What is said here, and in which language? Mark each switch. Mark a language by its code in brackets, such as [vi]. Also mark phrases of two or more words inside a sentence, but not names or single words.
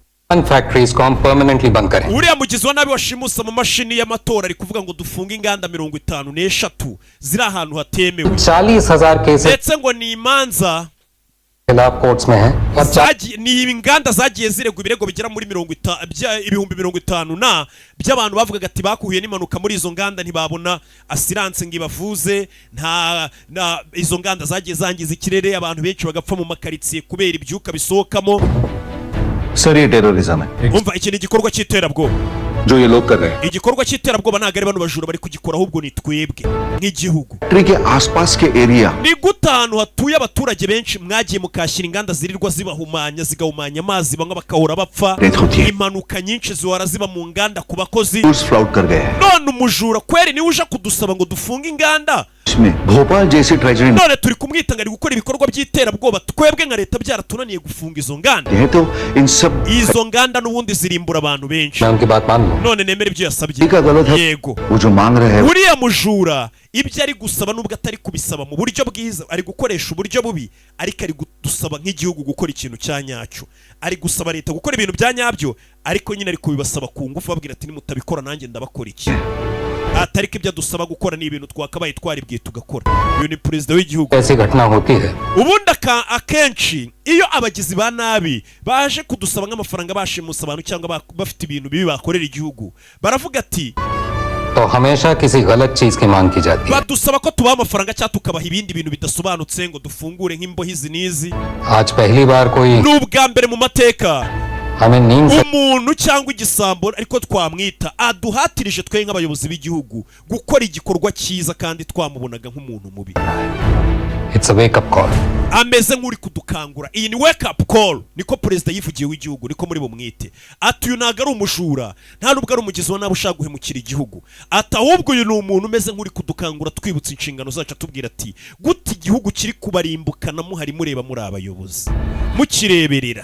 [rw] uriya mugizi wa nabi washimusa mu mashini y'amatora ari kuvuga ngo dufunge inganda 53 ziri ahantu hatemewe ndetse ngo ni imanza ni inganda zagiye ziregwa ibirego bigera muri 50 na by'abantu bavugaga ati bakuhuye n'impanuka muri izo nganda ntibabona assurance ngo ibavuze izo nganda zagiye zangiza ikirere abantu benshi bagapfa mu makaritsiye kubera ibyuka bisohokamo [hi] सर ये टेररिज्म है [rw] umva iki ni igikorwa cy'iterabwoba [hi] जो ये लोग कर रहे हैं [rw] igikorwa cy'iterabwoba ntabwo ari bano bajura bari kugikora ahubwo ni twebwe nk'igihugu [hi] के आसपास के एरिया [rw] ni gute ahantu hatuye abaturage benshi mwagiye mukashyira inganda zirirwa zibahumanya zigahumanya amazi bamwe bakahora bapfa impanuka nyinshi zihora ziba mu nganda ku bakozi none umujura kweri niwe uje kudusaba ngo dufunge inganda [hi] भोपाल जैसी ट्रेजरी [rw] none turi kumwita ngo ari gukora ibikorwa by'iterabwoba twebwe nka leta byaratunaniye gufunga izo nganda izo nganda n'ubundi zirimbura abantu benshi none nemera ibyo yasabye yego uriya mujura ibyo ari gusaba nubwo atari kubisaba mu buryo bwiza ari gukoresha uburyo bubi ariko ari gusaba nk'igihugu gukora ikintu cya nyacyo ari gusaba leta gukora ibintu bya nyabyo ariko nyine ari kubibasaba ku ngufu babwira ati nimutabikora nanjye ndabakora iki atari ko ibyo dusaba gukora ni ibintu twakabaye twaribwiye tugakora. Uyu ni perezida w'igihugu. [hi] ऐसी घटना होती है [rw] Ubundi akenshi iyo abagizi ba nabi baje kudusaba nk'amafaranga bashimusa abantu cyangwa bafite ibintu bibi bakorera igihugu, baravuga ati [hi] तो हमेशा किसी गलत चीज की मांग की जाती है. [rw] badusaba ko tubaha amafaranga cyangwa tukabaha ibindi bintu bidasobanutse ngo dufungure nk'imbohi izi n'izi. [hi] आज पहली बार कोई [rw] n'ubwa mbere mu mateka [hi] हमें नींद से [rw] umuntu cyangwa igisambo ariko twamwita aduhatirije twe nk'abayobozi b'igihugu gukora igikorwa cyiza kandi twamubonaga nk'umuntu mubi. [en] It's a wake up call. [rw] Ameze nk'uri kudukangura. Iyi ni [en] wake up call, [rw] niko perezida yivugiye w'igihugu, niko muri bumwite. Ati uyu ntago ari umujura, nta nubwo ari umugizi wa nabi ushaka guhemukira igihugu. Ati ahubwo uyu ni umuntu umeze nk'uri kudukangura twibutsa inshingano zacu, atubwira ati gute igihugu kiri kubarimbukana muhari mureba muri abayobozi mukireberera.